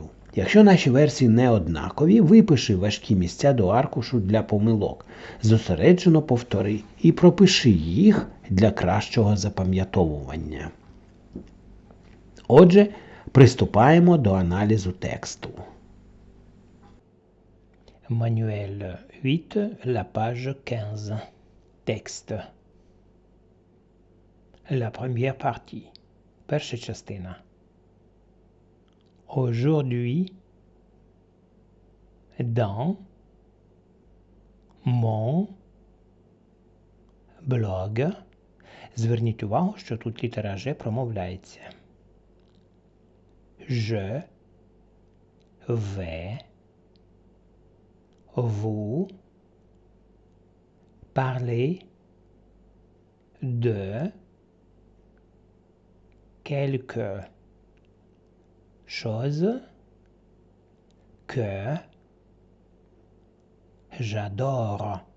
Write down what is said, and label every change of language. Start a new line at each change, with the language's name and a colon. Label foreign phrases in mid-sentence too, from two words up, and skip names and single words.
Ukrainian: Якщо наші версії не однакові, випиши важкі місця до аркушу для помилок, зосереджено повтори і пропиши їх для кращого запам'ятовування. Отже, приступаємо до аналізу тексту.
French: Manuel 8, la page 15. Texte. La première partie.
Ukrainian: Перша частина.
French: Aujourd'hui, dans mon blog.
Ukrainian: Зверніть увагу, що тут літера Ж промовляється.
French: Je vais vous parler de quelque chose que j'adore.